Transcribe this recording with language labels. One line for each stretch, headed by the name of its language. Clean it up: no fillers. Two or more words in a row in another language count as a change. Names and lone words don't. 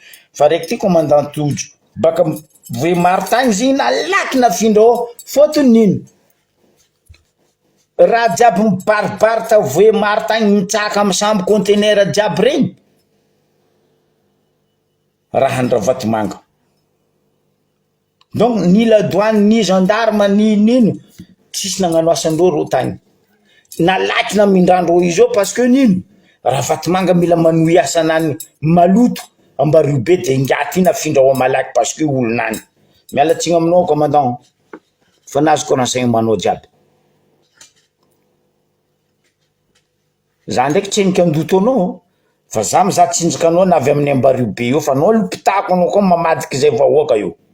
Malagasy: Fa raiky ty commandant Tojo baka Voemaro tagny ziny nalaky nafindrao fotony nino. Raha jiaby mibaribary ta Voemaro tagny mitsaka amin'ny sambo conteneur jiaby regny. Raha andra Vatomanga.
French: Donc ni la douane ni gendarme ni
Malagasy: nino tsisy nagnano asandreo ro tagny. Nalaky namindrandreo izy io
French: parce que
Malagasy: nino raha Vatomanga mila manohy asanany maloto Ambaribe de ingaty nafindrao malaky
French: parce que
Malagasy: olonany. Mialatsiny aminao commandant fa nazoko renseignement jiaby. Za ndraiky tseniky andoto anao fa za mizaha tsinjaka anao navy amin'ny Ambaribe io fa anao lopitako anao koa mamadiky zay vahoaka io.